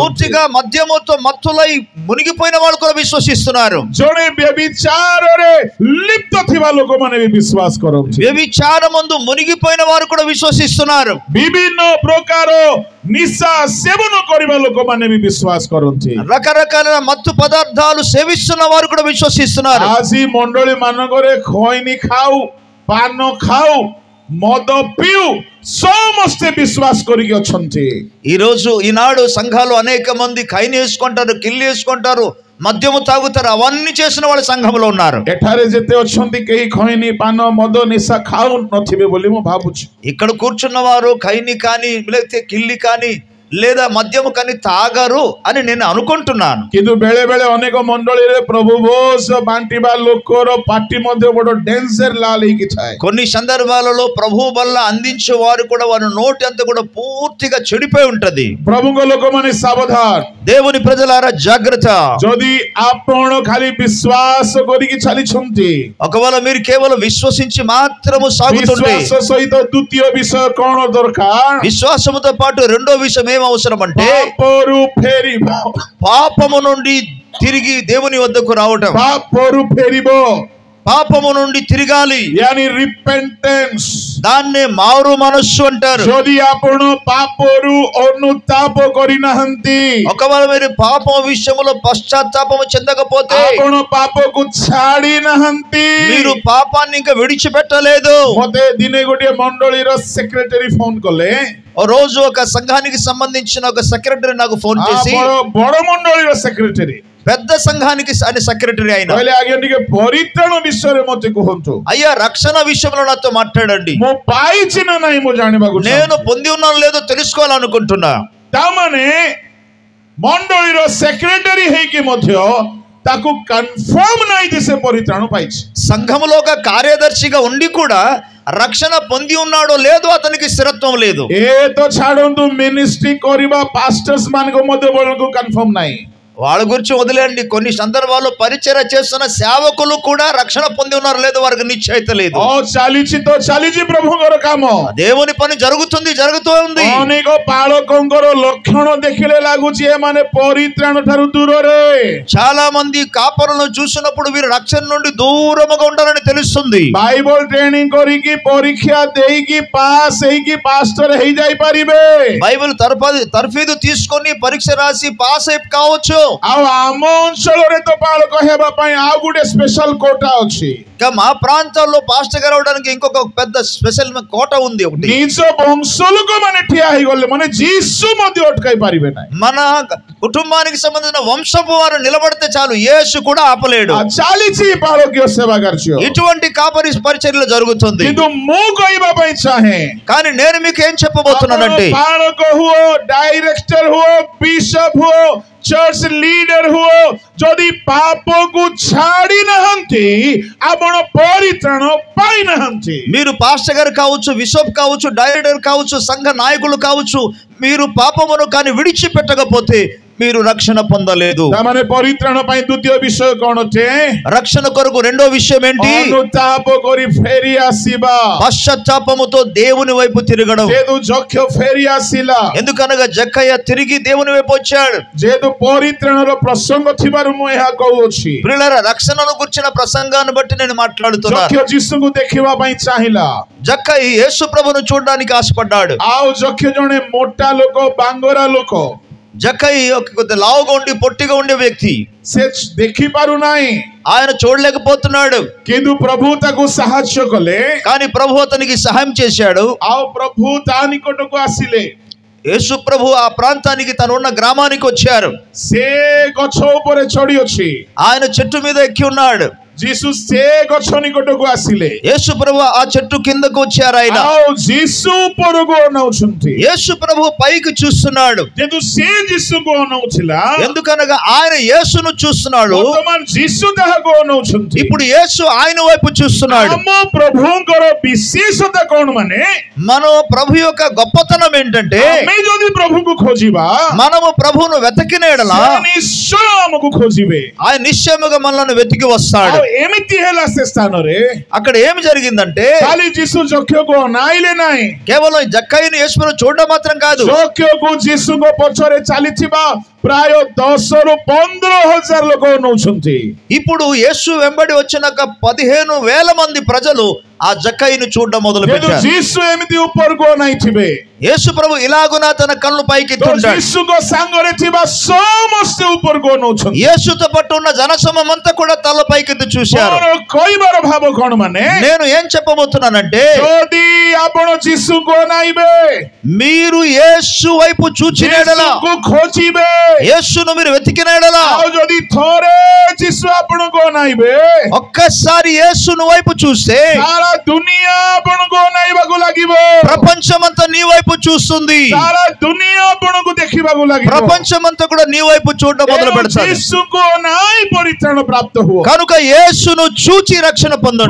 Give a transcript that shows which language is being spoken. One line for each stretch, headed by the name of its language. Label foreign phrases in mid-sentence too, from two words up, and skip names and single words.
Telugu: పూర్తిగా మద్యముతో మత్తులై మునిగిపోయిన వాళ్ళు కూడా విశ్వసిస్తున్నారు.
Odia: ଜଣେ ବ୍ୟభిଚାରରେ ଲିପ୍ତ ଥିବା ଲୋକମାନେ ବି ବିଶ୍ୱାସ କରନ୍ତି.
Telugu: వ్యభిచారమందు మునిగిపోయిన వారు కూడా విశ్వసిస్తున్నారు.
Odia: ବିଭିନ୍ନ ପ୍ରକାର ନିଶା ସେବନ କରିବା ଲୋକମାନେ ବି ବିଶ୍ୱାସ କରନ୍ତି.
Telugu: రకరకాల మత్తు పదార్థాలు సేవిస్తున్న వారు కూడా విశ్వసిస్తున్నారు.
Odia: ଆଜି ମଣ୍ଡଳୀ ମାନଙ୍କରେ ଖଇନି ଖାଉ, ପାନ ଖାଉ, ମଦ ପିଉ, ସମସ୍ତେ ବିଶ୍ୱାସ କରିକି ଅଛନ୍ତି.
Telugu: ఈనాడు సంఘాలు అనేక మంది ఖైని వేసుకుంటారు, కిల్లి వేసుకుంటారు, మద్యము తాగుతారు, అవన్నీ చేసిన వాళ్ళ సంఘంలో ఉన్నారు.
Odia: ଏଠାରେ ଯେତେ ଅଛନ୍ତି କେହି ଖଇନି, ପାନ, ମଦ, ନିଶା ଖାଉ ନଥିବେ ବୋଲି ମୁଁ ଭାବୁଛି.
Telugu: ఇక్కడ కూర్చున్న వారు ఖైని కానీ లేకపోతే కిల్లి కానీ లేదా మద్యము కానీ తాగరు అని నేను అనుకుంటున్నాను.
Odia: କିନ୍ତୁ ବେଳେ ବେଳେ ଅନେକ ମଣ୍ଡଳୀରେ ପ୍ରଭୁ ବୋସ ବାଣ୍ଟିବା ଲୋକର ପାଟି ମଧ୍ୟ ବଡ ଡେଞ୍ଜର ଲାଲ ହେଇକି ଥାଏ.
Telugu: కొన్ని సందర్భాలలో ప్రభు వల్ల అందించే వారు కూడా వారి నోటి అంతా కూడా పూర్తిగా చెడిపోయి ఉంటది.
Odia: ପ୍ରଭୁଙ୍କ ଲୋକମାନେ ସାବଧାନ.
Telugu: దేవుని ప్రజలారా జాగ్రత్త.
Odia: ଯଦି ଆପଣ ଖାଲି ବିଶ୍ୱାସ କରିକି ଚାଲିଛନ୍ତି,
Telugu: ఒకవేళ మీరు కేవలం విశ్వసించి మాత్రము సాగుతుంటే,
Odia: ବିଶ୍ୱାସ ସହିତ ଦ୍ୱିତୀୟ ବିଷୟ କଣ ଦରକାର?
Telugu: విశ్వాసముతో పాటు రెండో విషయం ఏం అవసరం అంటే
Odia: ପାପରୁ ଫେରିବ.
Telugu: పాపము నుండి తిరిగి దేవుని వద్దకు రావటం.
Odia: ପାପରୁ ଫେରିବ,
Telugu: పాపము నుండి తిరగాలి.
English: यानी రిపెంటెన్స్.
Telugu: దాన్నే మారు మనస్సు అంటారు.
Odia: ଯଦି ଆପଣ ପାପରୁ ଅନୁତାପ କରିନାହାନ୍ତି,
Telugu: ఒకవేళ మీరు పాపం విషయంలో పశ్చాత్తాపము చెందకపోతే,
Odia: ଆପଣ ପାପକୁ ଛାଡି ନାହାନ୍ତି,
Telugu: మీరు పాపాన్ని ఇంకా విడిచిపెట్టలేదు.
Odia: ମତେ ଦିନେ ଗୋଟିଏ ମଣ୍ଡଳୀର ସେକ୍ରେଟାରୀ ଫୋନ କଲେ.
Telugu: ఓ రోజు ఒక సంఘానికి సంబంధించిన ఒక సెక్రటరీ నాకు ఫోన్ చేసి,
Odia: ବଡ ମଣ୍ଡଳୀର ସେକ୍ରେଟାରୀ,
Telugu: పెద్ద సంఘానికి ఆయన సెక్రటరీ అయిన,
Odia: କହିଲେ ଆଜ୍ଞା ଟିକେ ପରିତ୍ରାଣ ବିଷୟରେ ମତେ କୁହନ୍ତୁ.
Telugu: అయ్యా రక్షణ విషయంలో నాతో మాట్లాడండి.
Odia: ମୁଁ ପାଇଛି ନା ନାହିଁ ମୁଁ ଜାଣିବାକୁ
Telugu: నేను పొంది ఉన్నాను లేదో తెలుసుకోవాలనుకుంటున్నా.
Odia: ତାମାନେ ମଣ୍ଡଳୀର ସେକ୍ରେଟାରୀ ହେଇକି ମଧ୍ୟ ତାକୁ କନଫର୍ମ ନାହିଁ ଯେ ସେ ପରିତ୍ରାଣ ପାଇଛି.
Telugu: సంఘములో ఒక కార్యదర్శిగా ఉండి కూడా రక్షణ పొంది ఉన్నాడో లేదో అతనికి స్థిరత్వం లేదు.
Odia: ଏ ତ ଛାଡନ୍ତୁ, ମିନିଷ୍ଟ୍ରି କରିବା ପାଷ୍ଟର୍ସ ମାନଙ୍କ ମଧ୍ୟ ବେଳକୁ କନଫର୍ମ ନାହିଁ.
Telugu: వాళ్ళ గురించి వదిలేండి. కొన్ని సందర్భాల్లో పరిచర్య చేస్తున్న సేవకులు కూడా రక్షణ పొంది ఉన్నారు లేదో వారికి నిశ్చయిత లేదు.
Odia: ଚାଲିଛି ତ ଚାଲିଛି ପ୍ରଭୁଙ୍କର କାମ.
Telugu: దేవుని పని జరుగుతూ ఉంది.
Odia: ଅନେକ ପାଳକଙ୍କର ଲକ୍ଷଣ ଦେଖିଲେ ଲାଗୁଛି ଏମାନେ ପରିତ୍ରାଣ ଠାରୁ ଦୂରରେ.
Telugu: చాలా మంది కాపరులను చూసినప్పుడు వీరు రక్షణ నుండి దూరముగా ఉండాలని తెలుస్తుంది.
English: Bible training
Odia: କରିକି ପରୀକ୍ଷା ଦେଇକି ପାସ୍ ହେଇକି పాస్టర్ ହେଇ ଯାଇପାରିବେ.
Telugu: బైబిల్ తర్ఫీదు తీసుకొని పరీక్ష రాసి పాస్ అయి కావచ్చు.
Odia: ଆଉ ଆମ ଅଞ୍ଚଳରେ ତ ପାଳକ ହେବା ପାଇଁ ଆଉ ଗୋଟେ
English: special quota
Odia: ଅଛି।
Telugu: మా ప్రాంతాల్లో పాస్టర్ గారు అవడానికి ఇంకొక పెద్ద
English: special quota
Telugu: ఉంది ఒకటి।
Odia: ନିଜ ବଂଶ ଲୋକମାନେ ଠିଆ ହେଇଗଲେ ମାନେ ଯୀଶୁ ମଧ୍ୟ ଅଟକାଇ ପାରିବେ ନାହିଁ।
Telugu: మన కుటుంబానికి సంబంధించిన వంశపు వారు నిలబడితే చాలు, యేసు కూడా ఆపలేడు।
Odia: ଚାଲିଛି ପାଳକୀୟ ସେବା କାର୍ଯ୍ୟ,
Telugu: ఇటువంటి కాపరి పరిచర్యలు జరుగుతుంది।
Odia: କିନ୍ତୁ ମୁଁ କହିବା ପାଇଁ ଚାହେଁ,
Telugu: కానీ నేను మీకు ఏం చెప్పబోతున్నానంటే,
Odia: ପାଳକ ହୁଅ, ଡାଇରେକ୍ଟର ହୁଅ, ବିଶପ ହୁଅ,
English: church leader
Odia: ହୁଅ, ଯଦି ପାପକୁ ଛାଡ଼ି ନାହାନ୍ତି ଆପଣ ପରିତ୍ରାଣ ପାଇନାହାନ୍ତି।
Telugu: మీరు పాస్టర్ గారు కావచ్చు, బిషప్ కావచ్చు, డైరెక్టర్ కావచ్చు, సంఘ నాయకులు కావచ్చు, మీరు పాపమును కానీ విడిచిపెట్టకపోతే మీరు రక్షణ పొందలేదు।
Odia: ତାମାନେ ପରିତ୍ରାଣ ପାଇଁ ଦ୍ୱିତୀୟ ବିଷୟ କ'ଣ ଅଟେ?
Telugu: రక్షణ కొరకు రెండో విషయం ఏంటి?
Odia: ଅନୁତାପ କରି ଫେରି ଆସିବା,
Telugu: పశ్చాత్తాపముతో దేవుని వైపు తిరగడం।
Odia: ଯେହେତୁ ଯକ୍ଷ ଫେରି ଆସିଲା,
Telugu: ఎందుకనగా జక్కయ్య తిరిగి దేవుని వైపు వచ్చాడు।
Odia: ଯେହେତୁ ପରିତ୍ରାଣର ପ୍ରସଙ୍ଗ ଥିବାରୁ ମୁଁ ଏହା କହୁଅଛି।
Telugu: ప్రియులారా, రక్షణను గురించిన ప్రసంగాన్ని బట్టి నేను మాట్లాడుతున్నాను।
Odia: ଯକ୍ଷ ଯୀଶୁଙ୍କୁ ଦେଖିବା ପାଇଁ ଚାହିଁଲା,
Telugu: జక్కయ్య యేసు ప్రభువును చూడడానికి ఆశపడ్డాడు।
Odia: ଆଉ ଯକ୍ଷ ଜଣେ ମୋଟା ଲୋକ, ବାଙ୍ଗରା ଲୋକ,
Telugu: జక్కయ్య ఒక లావుగా ఉండి పొట్టిగా ఉండే వ్యక్తి,
Odia: ସେ ଦେଖି ପାରୁନାହିଁ,
Telugu: ఆయన చూడలేకపోతున్నాడు।
Odia: କିନ୍ତୁ ପ୍ରଭୁ ତାକୁ ସାହାଯ୍ୟ କଲେ,
Telugu: కానీ ప్రభు అతనికి సహాయం చేశాడు।
Odia: ଆଉ ପ୍ରଭୁ ତା ନିକଟକୁ ଆସିଲେ।
Telugu: యేసు ప్రభు ఆ ప్రాంతానికి తను ఉన్న గ్రామానికి వచ్చారు।
Odia: ସେ ଗଛ ଉପରେ ଚଢି ଅଛି,
Telugu: ఆయన చెట్టు మీద ఎక్కి ఉన్నాడు।
Odia: ଯୀଶୁ ସେ ଗଛ ନିକଟକୁ ଆସିଲେ।
Telugu: యేసు ప్రభు ఆ చెట్టు కిందకు వచ్చారు। ఆయన
Odia: ଆଉ ଯୀଶୁ ଉପରକୁ ଅନଉଛନ୍ତି।
Telugu: యేసు ప్రభు పైకి చూస్తున్నాడు।
Odia: ଯେହେତୁ ସେ ଯୀଶୁକୁ ଅନଉଥିଲା,
Telugu: ఎందుకనగా ఆయన యేసును చూస్తున్నాడు।
Odia: ବର୍ତ୍ତମାନ ଯୀଶୁ ତାହାକୁ ଅନଉଛନ୍ତି।
Telugu: ఇప్పుడు యేసు ఆయన వైపు చూస్తున్నాడు।
Odia: ଆମ ପ୍ରଭୁଙ୍କର ବିଶେଷତା କ'ଣ ମାନେ?
Telugu: మన ప్రభు యొక్క గొప్పతనం ఏంటంటే,
Odia: ଆମେ ଯଦି ପ୍ରଭୁଙ୍କୁ ଖୋଜିବା,
Telugu: మనము ప్రభువును వెతికిన యెడల
Odia: ସେ ନିଶ୍ଚୟ ଆମକୁ ଖୋଜିବେ।
Telugu: ఆయన నిశ్చయముగా మనల్ని వెతికి వస్తాడు।
Odia: ଏମିତି ହେଲା ସେ ସ୍ଥାନରେ,
Telugu: అక్కడ ఏమి జరిగిందంటే,
Odia: ଖାଲି ଯୀଶୁ ଯକ୍ଷକୁ ଅନାଇଲେ ନାହିଁ,
Telugu: కేవలం జక్కయ్యను యేసును చూడడం మాత్రం కాదు,
Odia: ଯକ୍ଷକୁ ଯୀଶୁଙ୍କ ପଛରେ ଚାଲିଥିବା ପ୍ରାୟ 10,000 ରୁ 15,000 ଲୋକ ନଉଛନ୍ତି।
Telugu: ఇప్పుడు యేసు వెంబడి వచ్చిన 15,000 మంది ప్రజలు ఆ జక్కయ్యను చూడడం మొదలు పెట్టారు।
Odia: ଯୀଶୁ ଏମିତି ଉପରକୁ ଅନାଇଥିବେ,
Telugu: యేసు ప్రభు ఇలాగున తన కళ్ళు పైకి ఎత్తుంటాడు।
Odia: ଯୀଶୁଙ୍କ ସାଙ୍ଗରେ ଥିବା ସମସ୍ତେ ଉପରକୁ ଅନଉଛନ୍ତି।
Telugu: యేసుతో పాటు ఉన్న జనసమూహం అంతా కూడా తల పైకెత్తి చూశారు।
Odia: ମୋର କହିବାର ଭାବ କ'ଣ ମାନେ?
Telugu: నేను ఏం చెప్పబోతున్నానంటే,
Odia: ଯଦି ଆପଣ ଯୀଶୁଙ୍କୁ ଅନାଇବେ,
Telugu: మీరు యేసు వైపు చూచిన యెడల,
Odia: ଯୀଶୁଙ୍କୁ ଖୋଜିବେ,
Telugu: యేసును మీరు వెతికిన యెడల,
Odia: ଆଉ ଯଦି ଥରେ ଯୀଶୁ ଆପଣଙ୍କୁ ଅନାଇବେ,
Telugu: ఒక్కసారి యేసును వైపు చూస్తే
Odia: ସାରା ଦୁନିଆ ଆପଣଙ୍କୁ ଅନାଇବାକୁ ଲାଗିବ।
Telugu: ప్రపంచమంతా నీ వైపు చూస్తుంది।
Odia: ସାରା ଦୁନିଆ ଆପଣଙ୍କୁ ଦେଖିବାକୁ ଲାଗିବ।
Telugu: ప్రపంచమంతా కూడా నీ వైపు చూడడం మొదలు పెడతారు।
Odia: ଯୀଶୁଙ୍କୁ ଅନାଇ ପରିତ୍ରାଣ ପ୍ରାପ୍ତ ହୁଅ।
Telugu: కనుక యేసును చూచి రక్షణ పొందండి।